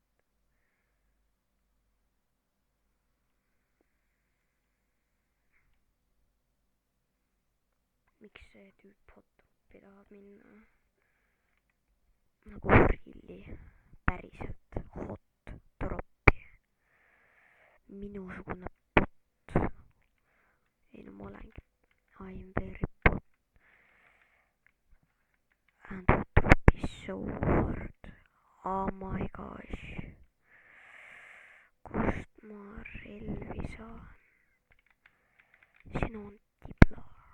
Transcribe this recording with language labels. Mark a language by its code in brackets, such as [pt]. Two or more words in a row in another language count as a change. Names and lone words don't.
[et] Miks see tüüp hot-topi tahab minna? Nagu really päriselt hot-troppi. Minusugune bot. Ei no ma olengi. [en] I am very bot. And hot-drop is so hard. Oh my gosh. [et] Kust ma relvi saan? Siin on tibla.